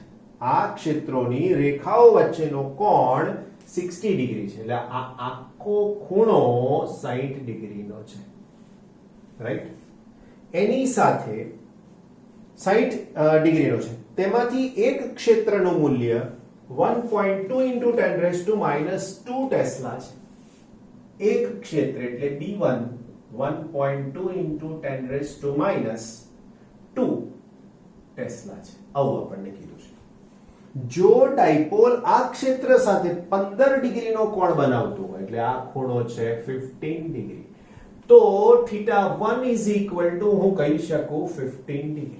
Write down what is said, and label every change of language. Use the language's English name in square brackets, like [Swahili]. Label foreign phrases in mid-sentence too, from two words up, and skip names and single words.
[Gujarati] આ ક્ષેત્રોની રેખાઓ વચ્ચેનો કોણ 60 ડિગ્રી છે. એટલે આ આખો ખૂણો 60 ડિગ્રીનો છે, રાઈટ? એની સાથે 60 ડિગ્રીનો છે. તેમાંથી એક ક્ષેત્રનું મૂલ્ય 1.2 [English] into 10 raised to -2 [Gujarati] ટેસ્લા છે. એક ક્ષેત્ર એટલે B1 1.2 [English] into 10 raised to -2 [Gujarati] ટેસ્લા છે. આવું આપણને કીધું છે. જો ડાયપોલ આ ક્ષેત્ર સાથે 15 ડિગ્રીનો કોણ બનાવતું હોય, એટલે આ ખૂણો છે 15 ડિગ્રી, તો θ1 હું કહી શકું 15 ડિગ્રી.